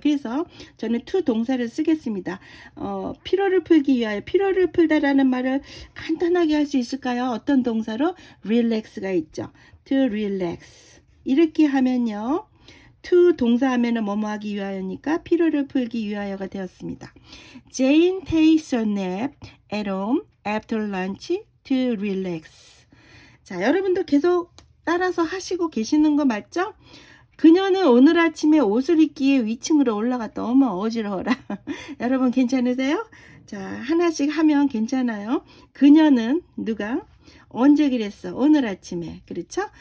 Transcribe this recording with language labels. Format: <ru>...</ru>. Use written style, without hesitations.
<ko>그래서 저는 to 동사를 쓰겠습니다. 피로를 풀기 위하여. 피로를 풀다라는 말을 간단하게 할 수 있을까요? 어떤 동사로? relax가 있죠.</ko> <en>to relax.</en> <ko>이렇게 하면요. to 동사 하면은 뭐뭐 하기 위하여니까 피로를 풀기 위하여가 되었습니다.</ko> <en>Jane takes a nap at home after lunch to relax.</en> <ko>자, 여러분도 계속 따라서 하시고 계시는 거 맞죠? 그녀는 오늘 아침에 옷을 입기에 위층으로 올라갔다. 어머 어지러워라. 여러분 괜찮으세요? 자, 하나씩 하면 괜찮아요. 그녀는 누가? 언제 그랬어? 오늘 아침에. 그렇죠?</ko>